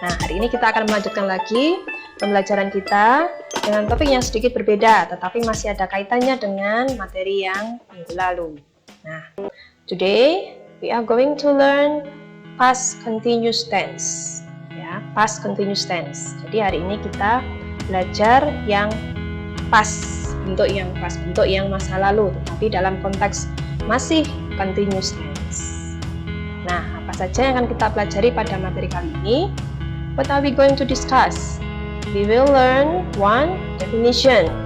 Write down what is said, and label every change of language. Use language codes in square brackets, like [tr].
[id] Nah, hari ini kita akan melanjutkan lagi pembelajaran kita dengan topik yang sedikit berbeda, tetapi masih ada kaitannya dengan materi yang minggu lalu. [en] Nah, today we are going to learn past continuous tense. Ya, past continuous tense. [id] Jadi hari ini kita belajar yang past, bentuk yang masa lalu, tetapi dalam konteks masih continuous tense. Nah, apa saja yang akan kita pelajari pada materi kali ini? [en] What are we going to discuss? We will learn one definition.